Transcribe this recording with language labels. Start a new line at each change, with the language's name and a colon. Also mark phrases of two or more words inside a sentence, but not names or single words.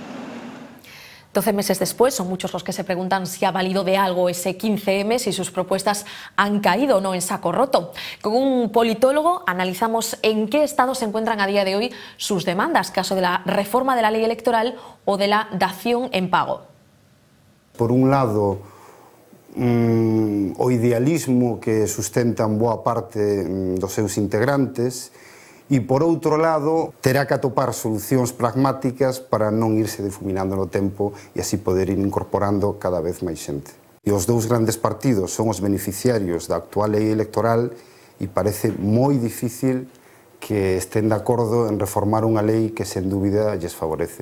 Spanish: 12 meses después, son muchos los que se preguntan si ha valido de algo ese 15M, si sus propuestas han caído o no en saco roto. Con un politólogo analizamos en qué estado se encuentran a día de hoy sus demandas, caso de la reforma de la ley electoral o de la dación en pago.
Galician: Por un lado, o idealismo que sustentan boa parte dos seus integrantes e, por outro lado, terá que atopar solucións pragmáticas para non irse difuminando no tempo e así poder ir incorporando cada vez máis xente. E os dous grandes partidos son os beneficiarios da actual lei electoral e parece moi difícil que estén de acordo en reformar unha lei que, sen dúbida, lles favorece.